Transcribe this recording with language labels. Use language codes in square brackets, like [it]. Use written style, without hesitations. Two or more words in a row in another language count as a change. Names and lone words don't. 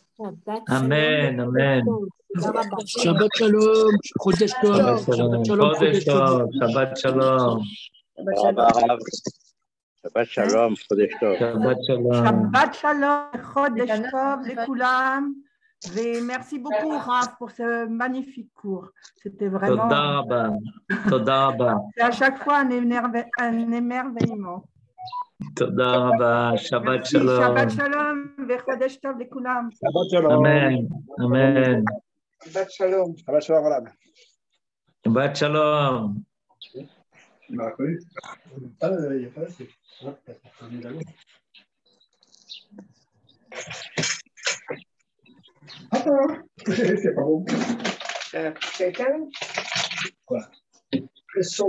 [he] Amen, Amen. שבת שלום, חודש טוב, Shabbat שבת Shalom, שלום, Chodesh חודש טוב. טוב. שבת שלום. הרב, שבת שלום, חודש טוב. שבת שלום. שבת שלום, חודש טוב לכולם. [fr] Et merci beaucoup, Raph, pour ce magnifique cours. C'était vraiment... [he] תודה רבה. תודה רבה. [fr] C'est à chaque fois un émerveillement. [he] תודה רבה. שבת [fr] Merci, [he] שלום. שבת שלום, וחודש טוב לכולם. שבת שלום. אמן. אמן. שבת שלום. שבת שלום, madame. שבת שלום. [fr] Il m'a reconnu. Ah, il n'y a pas là, c'est. Attends, c'est pas bon. Quelqu'un? Quoi? Le son.